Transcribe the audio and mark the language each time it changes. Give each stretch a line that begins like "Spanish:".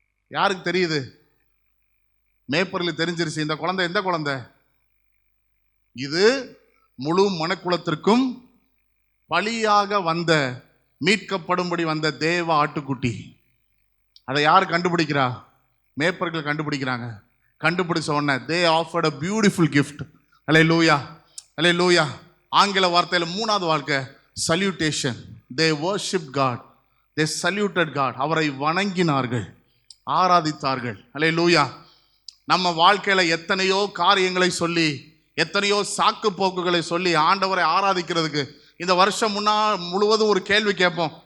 Tamil: யாருக்கு தெரியுது? மேய்ப்பர்களுக்கு தெரிஞ்சிருச்சு. இந்த குழந்தை எந்த குழந்தை? இது முழு மனக்குலத்திற்கும் பலியாக வந்த, மீட்கப்படும்படி வந்த தேவ ஆட்டுக்குட்டி. அதை யார் கண்டுபிடிக்கிறா? மேய்ப்பர்கள் கண்டுபிடிக்கிறாங்க. கண்டுபிடிச்ச உடனே
English: they offered a beautiful gift.
Tamil: அல்லேலூயா, அல்லேலூயா. ஆங்கில வார்த்தையில் 3வது வார்த்தை salutation.
English: They worshiped God. They saluted God.
Tamil: அவரை வணங்கினார்கள், ஆராதித்தார்கள். அல்லேலூயா. நம்ம வாழ்க்கையில எத்தனையோ காரியங்களை சொல்லி, எத்தனையோ சாக்கு போக்குகளை சொல்லி ஆண்டவரை ஆராதிக்கிறதுக்கு இந்த வருஷம் முழுவதும் ஒரு கேள்வி கேட்போம்.